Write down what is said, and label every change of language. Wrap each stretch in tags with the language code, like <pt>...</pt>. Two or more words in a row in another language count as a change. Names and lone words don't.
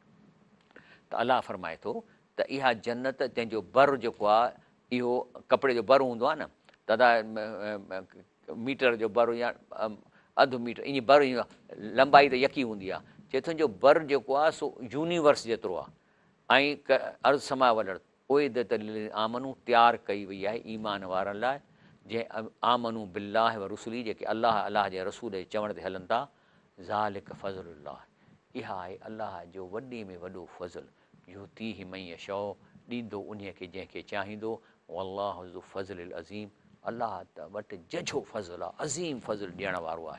<sd>त अलाह फरमाए थो त इहा जन्नत तंहिंजो बर जेको आहे, इहो कपिड़े जो बर हूंदो आहे न, दादा मीटर जो बर या अधु मीटर ईअं बर, लंबाई त यकी हूंदी आहे। चए थो जो बर जेको आहे सो यूनिवर्स जेतिरो आहे। ऐं</sd> <ar>عرض السماء والأرض أعدت للذين آمنوا,</ar> <sd>तयारु कई वई आहे ईमान वारनि लाइ, जंहिं</sd> <ar>آمنوا بالله و رسله,</ar> <sd>जेके अलाह जे रसूल जे चवण ते हलनि था।</sd> <ar>ذلك فضل الله,</ar> <sd>इहा आहे अलाह जो वॾे में वॾो फज़ल,</sd> <ar>يؤتيه من يشاء,</ar> <sd>ॾींदो उन खे जंहिंखे चाहींदो।</sd> <ar>والله ذو الفضل العظيم,</ar> <sd>अलाह त वटि जझो फज़ल आहे, अज़ीम फज़ल ॾियण वारो आहे।</sd>